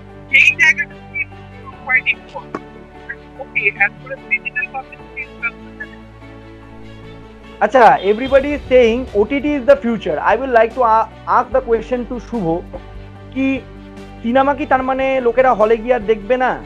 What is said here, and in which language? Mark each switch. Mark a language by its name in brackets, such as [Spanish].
[Bangla] সেই জায়গাটা [English] Quite important. Okay, as far as digital publicity is concerned, [Bangla] আচ্ছা, [English] everybody is saying OTT is the future. I will like to ask the question to Shubho [Bangla] কি cinema কি তার মানে লোকেরা হলে গিয়ে আর দেখবে না?